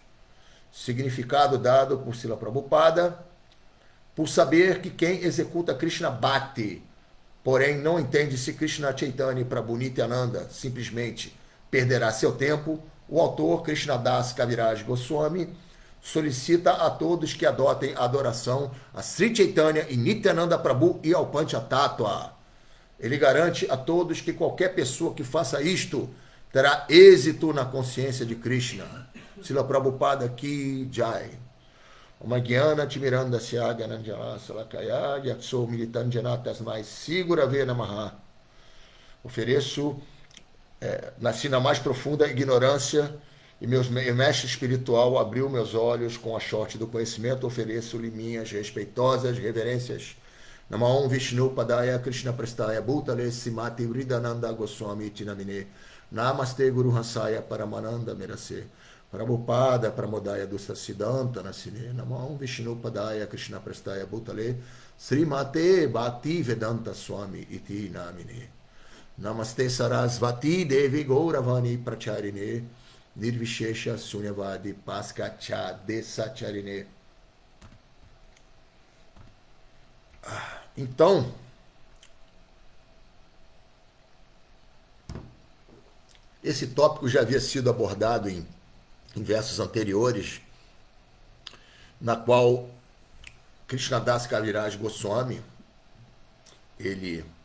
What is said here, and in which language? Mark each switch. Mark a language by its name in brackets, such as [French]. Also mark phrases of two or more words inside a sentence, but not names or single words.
[Portuguese] Significado dado por Srila Prabhupada: por saber que quem executa Krishna Bhakti, porém não entende se Krishna Chaitanya e Prabhu Nityananda simplesmente perderá seu tempo, o autor Krishnadas Kaviraj Goswami solicita a todos que adotem a adoração a Sri Chaitanya e Nityananda Prabhu e ao Panchatattva. Ele garante a todos que qualquer pessoa que faça isto terá êxito na consciência de Krishna. [Hindi] Srila Prabhupada Ki Jai. [Sanskrit] Oma Gyana Timiranda Syaga Nanjana Salakaya Yatso Militanjana Tasmai Sigurave Namaha. [Portuguese] Ofereço, nasci na mais profunda ignorância e meu mestre espiritual abriu meus olhos com a sorte do conhecimento. Ofereço-lhe minhas respeitosas reverências. [Sanskrit] Namaon Vishnu Padaya Krishna Prestaya Bhutale Simati Vridananda Goswami Tinamine. Namaste Guru Hansaya Paramananda Merase. Prabhupada Pramodaya Dusta Siddhanta Nasine. Namaon Vishnu Padaya Krishna Prestaya Bhutale Srimate Bhakti Vedanta Swami Iti Namine. Namaste Sarasvati Devi Gauravani Pracharine Nirvishesha Sunyavadi Paskacha Desacharine. [Portuguese] Então, esse tópico já havia sido abordado em versos anteriores, na qual Krishnadas Kaviraj Goswami, ele